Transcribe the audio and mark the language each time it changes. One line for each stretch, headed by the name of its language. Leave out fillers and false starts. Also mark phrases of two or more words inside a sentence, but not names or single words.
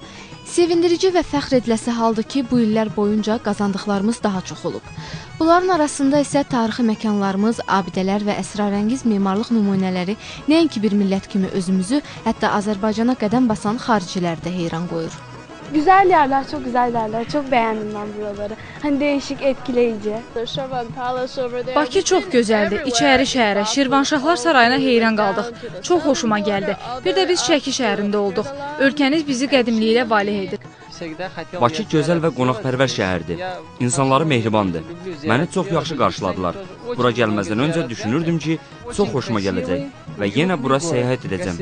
Azerbaijani: Sevindirici və fəxr ediləsi haldır ki, bu illər boyunca qazandıqlarımız daha çox olub. Bunların arasında isə tarixi məkanlarımız, abidələr və əsrarəngiz memarlıq nümunələri nəinki bir millət kimi özümüzü, hətta Azərbaycana qədəm basan xaricilər də heyran qoyur.
Turkish: Güzel yerler, çok güzel yerler. Çok beğendim ben buraları. Hani değişik, etkileyici.
Azerbaijani: Bakı çox gözəldir. İçəri şəhərə, Şirvanşahlar sarayına heyran qaldıq. Çox xoşuma gəldi. Bir də biz Şəki şəhərində olduq. Ölkəniz bizi qədimliyi ilə valeh edir. Bakı gözəl və qonaqpərvər şəhərdir. İnsanları mehribandır. Məni çox yaxşı qarşıladılar. Bura gəlməzdən öncə düşünürdüm ki, çox xoşuma gələcək və yenə bura səyahət edəcəm.